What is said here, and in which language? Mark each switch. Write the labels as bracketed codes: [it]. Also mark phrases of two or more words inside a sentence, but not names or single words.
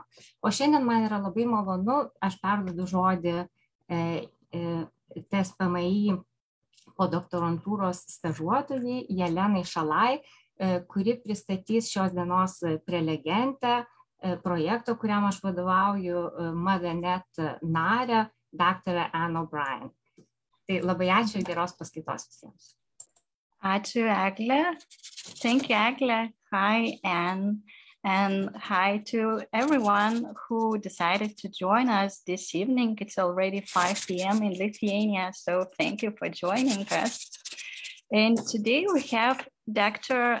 [lt] O šiandien man yra labai malonu, aš perduodu žodį TSPMI podoktorantūros stažuotojai Jelenai Šalai, kuri pristatys šios dienos prelegentę projekto, kuriam aš vadovauju, Madanet narę, daktarę Anne O'Brien. Tai labai ačiū ir geros paskaitos visiems. Ačiū, Eglė. [en] Thank you, Eglė. Hi, Anne. And hi to everyone who decided to join us this evening. It's already 5 p.m. in Lithuania, so thank you for joining us. And today we have Dr.